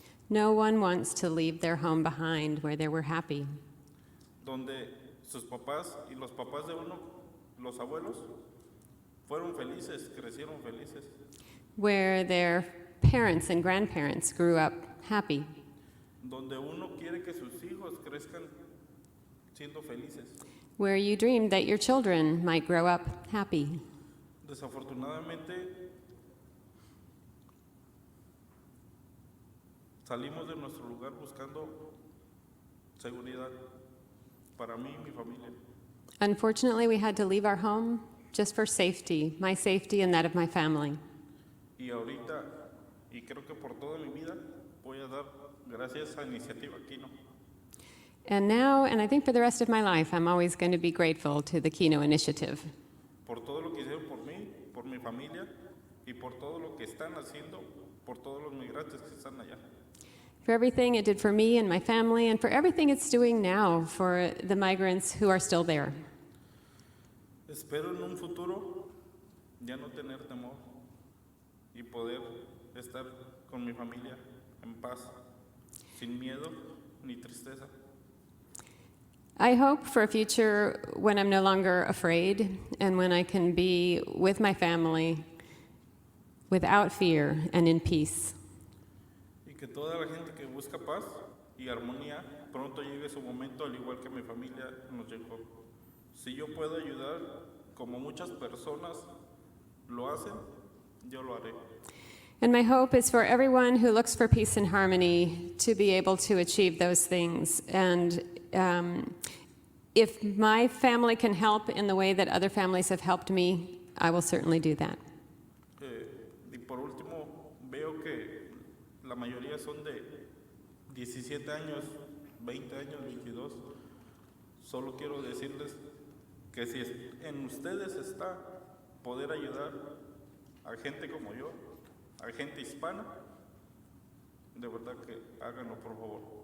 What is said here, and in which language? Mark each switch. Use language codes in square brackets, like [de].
[en] No one wants to leave their home behind where they were happy, [es] donde sus papás y los papás de uno, los abuelos, fueron felices, crecieron felices, [en] where their parents and grandparents grew up happy, [es] donde uno quiere que sus hijos crezcan siendo felices. [en] where you dreamed that your children might grow up happy. [es] Desafortunadamente, salimos de nuestro lugar buscando seguridad para mí y mi familia. [en] Unfortunately, we had to leave our home just for safety, my safety and that of my family. [es] Y ahorita, y creo que por toda mi vida, voy a dar gracias a Iniciativa Kino. [en] And now, and I think for the rest of my life, I'm always going to be grateful to the Kino initiative [es] Por todo lo que hicieron por mí, por mi familia, y por todo lo que están haciendo, por todos los migrantes que están allá. [en] for everything it did for me and my family, and for everything it's doing now for the migrants who are still there. [es] Espero en un futuro ya no tener temor y poder estar con mi familia en paz, sin miedo ni tristeza. [en] I hope for a future when I'm no longer afraid and when I can be with my family without fear and in peace. [es] Y que toda la gente que busca paz y armonía pronto llegue su momento, al igual que mi familia nos llegó. Si yo puedo ayudar, como muchas personas lo hacen, yo lo haré. [en] And my hope is for everyone who looks for peace and harmony to be able to achieve those things. And if my family can help in the way that other families have helped me, I will certainly do that. [es] Y por último, veo que la mayoría son de 17 años, 20 años, 22. Solo quiero decirles que si en ustedes está poder ayudar a gente como yo, a gente hispana, de verdad que háganlo, por favor.